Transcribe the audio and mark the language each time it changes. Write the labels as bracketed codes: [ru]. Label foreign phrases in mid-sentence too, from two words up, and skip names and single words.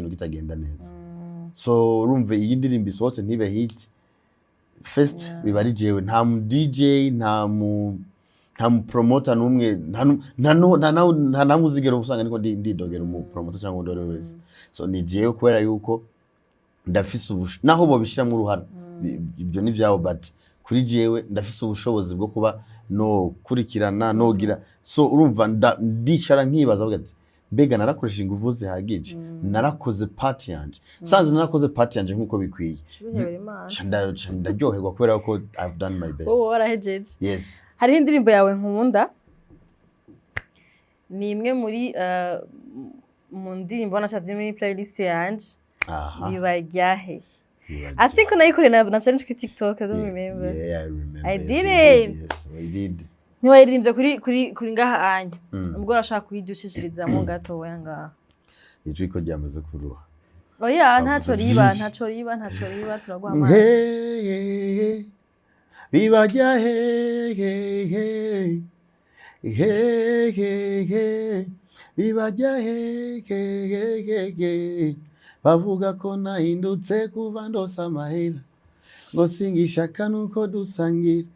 [rn] kintu kitagenda neza so urumva iyi ndirimbo isohotse ntibe [en] hit first [rn] bibari jewe nta mu DJ nta mu promoter numwe nta muzigero usanga niko ndidogera mu promoter cyangwa ndore wese so ni jewe kwera yuko ndafise naho bo bishira mu ruhara ibyo ni vyawo but kuri jewe ndafise ubushobozi bwo kuba no kurikirana no gira so urumva ndicara nkibaza vuga ati mbega narakoresha inguvu zihagije narakoze part yanje sanze narakoze part yanje nkuko bikwiye ndaryoherwa kubera ko [en] I've done my best [rn] warahejeje yes hari indirimbo yawe nkunda ni imwe muri mu ndirimbo nashatse muri playlist yanje BIBARYA HEHE [en] I think [rn] unayikoreye na challenge kuri TikTok [en] I don't remember I remember I did it yes I did [rn] ntiwayirimbye kuri ngaha anya ubwo urashaka kuyidushishiririzamo gato wanga ijwi ko ryamaze kuruha oya ntaco riba turaguhamana BIBARYA hehe BIBARYA hehe bavuga ko nahindutse kuva ndose amahera ngo singishaka nuko dusangira